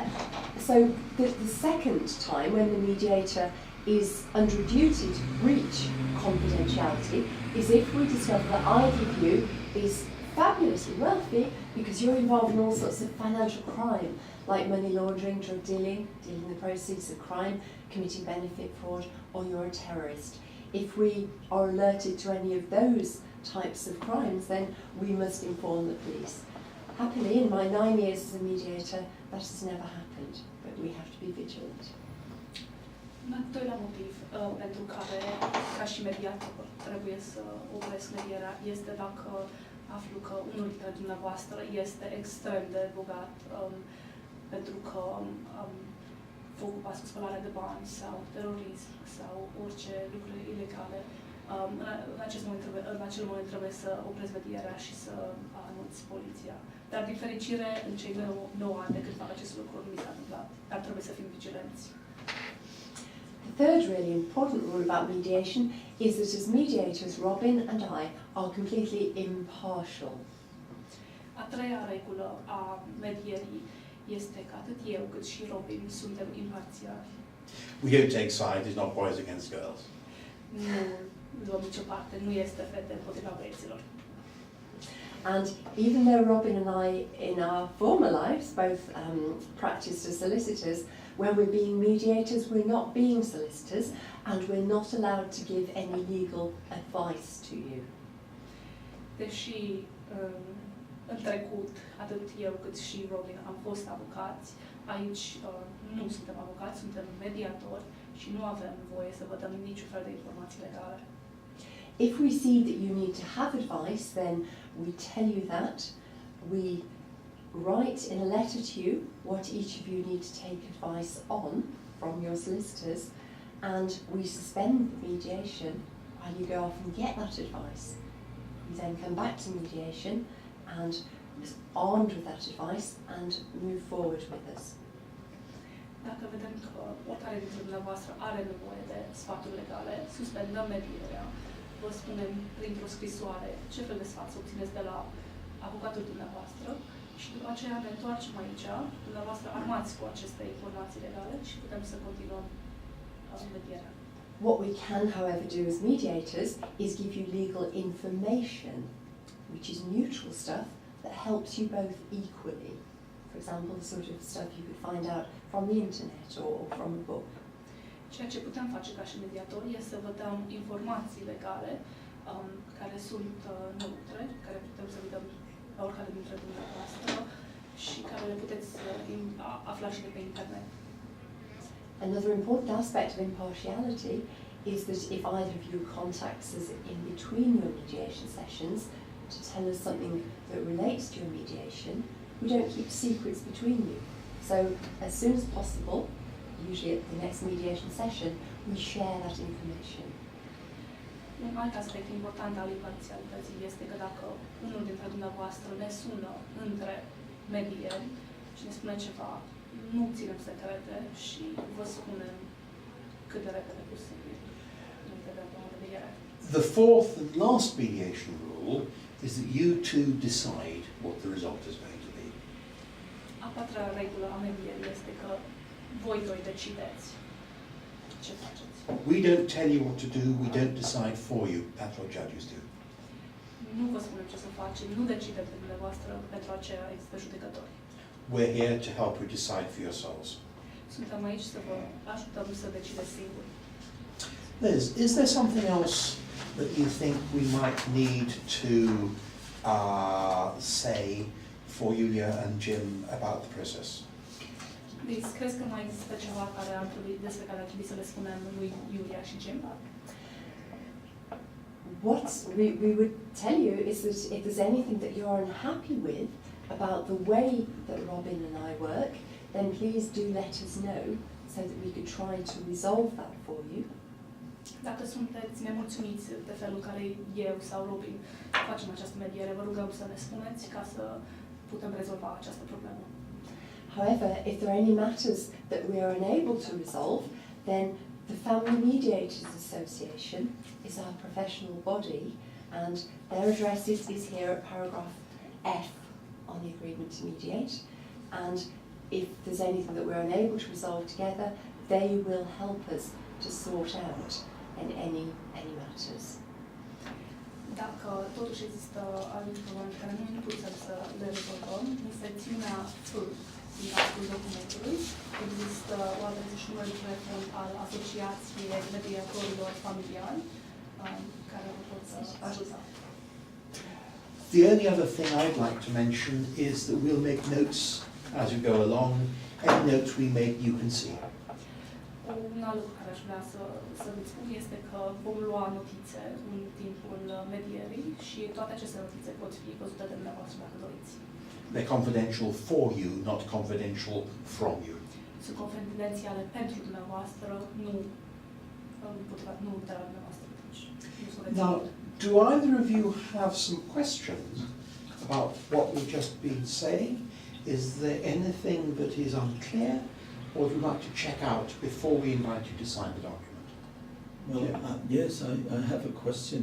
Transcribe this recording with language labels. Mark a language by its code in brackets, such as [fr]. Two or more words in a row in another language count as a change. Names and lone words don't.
[en] So the second time when the mediator is under duty to breach confidentiality is if we discover that either of you is fabulously wealthy because you're involved in all sorts of financial crime, like money laundering, drug dealing, dealing the proceeds of crime, committing benefit fraud, or you're a terrorist. If we are alerted to any of those types of crimes, then we must inform the police. Happily, in my 9 years as a mediator, that has never happened, but we have to be vigilant. [ro] Al doilea motiv pentru care, ca și mediator, trebuie să opresc medierea este dacă aflu că unul dintre dumneavoastră este extrem de bogat pentru că vă ocupați cu spălarea de bani sau terorism sau orice lucruri ilegale. În acel moment trebuie să opresc medierea și să anunți poliția. Dar din fericire, în cei 9 ani de când fac acest lucru, nu mi s-a întâmplat. Dar trebuie să fim vigilenți. [en] The third really important rule about mediation is that as mediators, Robin and I are completely impartial. [ro] A treia regulă a medierii este că atât eu cât și Robin suntem imparțiali. [en] We don't take sides, it's not boys against girls. [ro] Nu luăm nicio parte, nu este fete împotriva băieților. [en] And even though Robin and I, in our former lives, both practiced as solicitors, when we're being mediators, we're not being solicitors, and we're not allowed to give any legal advice to you. [ro] Deși în trecut, atât eu cât și Robin am fost avocați, aici nu suntem avocați, suntem mediatori și nu avem voie să vă dăm niciun fel de informații legale. [en] If we see that you need to have advice, then we tell you that. We write in a letter to you what each of you need to take advice on from your solicitors, and we suspend the mediation while you go off and get that advice. We then come back to mediation and armed with that advice and move forward with us. [ro] Dacă vedem că oricare dintre dumneavoastră are nevoie de sfaturi legale, suspendăm medierea. Vă spunem printr-o scrisoare ce fel de sfat să obțineți de la avocatul dumneavoastră și după aceea ne întoarcem aici, dumneavoastră armați cu aceste informații legale și putem să continuăm medierea. [en] What we can, however, do as mediators is give you legal information, which is neutral stuff that helps you both equally. For example, the sort of stuff you could find out from the internet or from a book. [ro] Ceea ce putem face ca și mediatori este să vă dăm informații legale care sunt neutre, care putem să vi dăm la oricare dintre dumneavoastră și care le puteți afla și de pe internet. [en] Another important aspect of impartiality is that if either of you contacts us in between your mediation sessions to tell us something that relates to your mediation, we don't keep secrets between you. So as soon as possible, usually at the next mediation session, we share that information. [ro] Un alt aspect important al imparțialității este că dacă unul dintre dumneavoastră ne sună între medieri și ne spune ceva, nu ținem secrete și vă spunem cât de repede posibil înainte de mediere. [en] The fourth and last mediation rule is that you two decide what the result is going to be. [ro] A patra regulă a medierii este că voi doi decideți ce faceți. [en] We don't tell you what to do, we don't decide for you. That's what judges do. [ro] Nu vă spunem ce să facem, nu decidem de dumneavoastră, pentru aceea există judecători. [en] We're here to help you decide for yourselves. [ro] Suntem aici să vă ajutăm să decideți singuri. [en] Liz, is there something else that you think we might need to say for Yulia and Jim about the process? [ro] Deci, crezi că mai există ceva despre care ar trebui să le spunem lui Yulia și Jim? [en] What we would tell you is that if there's anything that you're unhappy with about the way that Robin and I work, then please do let us know so that we could try to resolve that for you. [ro] Dacă sunteți nemulțumiți de felul care eu sau Robin facem această mediere, vă rugăm să ne spuneți ca să putem rezolva această problemă. [en] However, if there are any matters that we are unable to resolve, then The Family Mediators Association is our professional body, and their address is here at paragraph F on the agreement to mediate. And if there's anything that we're unable to resolve together, they will help us to sort out any matters. [ro] Dacă totuși există anumite probleme care nu putem să le rezolvăm, în secțiunea F din actul documentului există o adresă și numărul de telefon al Asociației Mediatorilor Familiali care vă pot ajuta. [en] The only other thing I'd like to mention is that we'll make notes as we go along. Any notes we make, you can see. [ro] Un alt lucru care aș vrea să vă spun este că vom lua notițe în timpul medierii și toate aceste notițe pot fi văzute de dumneavoastră dacă doriți. [en] They're confidential for you, not confidential from you. [ro] Sunt confidențiale pentru dumneavoastră, nu de la dumneavoastră. [en] Now, do either of you have some questions about what we've just been saying? Is there anything that is unclear, or would you like to check out before we invite you to sign the document? Well, yes, I have a question.